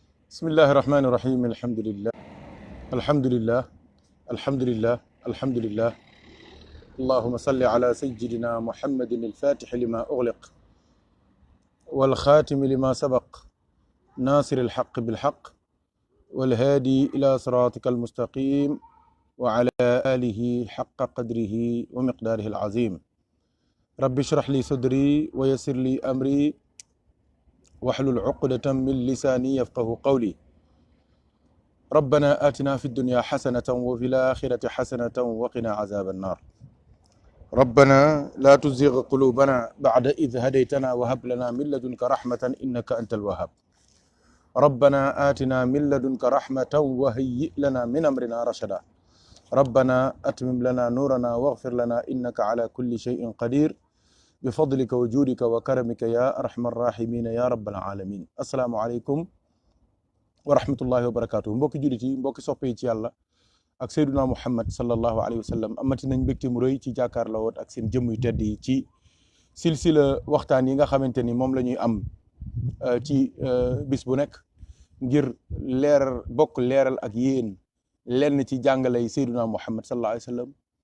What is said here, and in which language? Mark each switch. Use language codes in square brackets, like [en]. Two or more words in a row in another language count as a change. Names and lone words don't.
[ar] بسم الله الرحمن الرحيم الحمد لله الحمد لله الحمد لله الحمد لله اللهم صل على سيدنا محمد الفاتح لما أغلق والخاتم لما سبق ناصر الحق بالحق والهادي إلى صراطك المستقيم وعلى آله حق قدره ومقداره العظيم رب اشرح لي صدري ويسر لي أمري واحلل عقدة من لساني يفقهوا قولي ربنا آتنا في الدنيا حسنة وفي الآخرة حسنة وقنا عذاب النار ربنا لا تزغ قلوبنا بعد إذ هديتنا وهب لنا من لدنك رحمة إنك أنت الوهاب ربنا آتنا من لدنك رحمة وهيئ لنا من أمرنا رشدا ربنا أتمم لنا نورنا واغفر لنا إنك على كل شيء قدير بفضلك وجودك وكرمك يا أرحم الراحمين يا رب العالمين السلام عليكم ورحمة الله وبركاته [wo] mbokki jullit yi mbokki soppe yi ci yàlla ak sayduna muhammad [ar] صلى الله عليه وسلم [wo] amati nañ mbégte mu rëy ci jàkkaarloo woon ak seen jëmm yu tedd yi ci silsila waxtaan yi nga xamante ni moom la ñuy am ci bis bu nekk ngir bokk leeral ak yéen lenn ci jàngalay sayduna muhammad [ar] صلى الله عليه وسلم [wo] jëlee